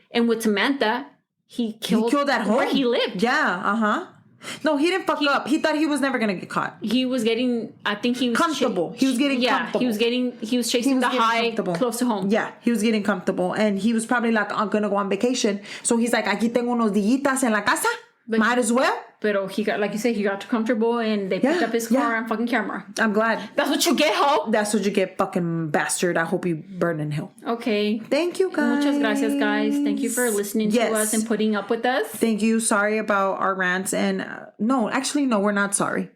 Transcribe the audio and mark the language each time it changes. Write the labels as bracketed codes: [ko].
[en] And with Samantha, he killed at home. where he lived. Yeah, uh-huh. No, he didn't fuck up. He thought he was never going to get caught. He was getting, I think he was... comfortable. He was getting comfortable. He was chasing the high close to home. Yeah, he was getting comfortable. And he was probably like, I'm going to go on vacation. So he's like, [es] aquí tengo unos dillitas en la casa. [en] Might as well. Pero he got, like you said, he got too comfortable and they picked up his car on fucking camera. I'm glad. That's what you get, ho. That's what you get, fucking bastard. I hope you burn in hell. Okay. Thank you, guys. [es] Muchas gracias, guys. [en] Thank you for listening to us and putting up with us. Thank you. Sorry about our rants. And no, we're not sorry.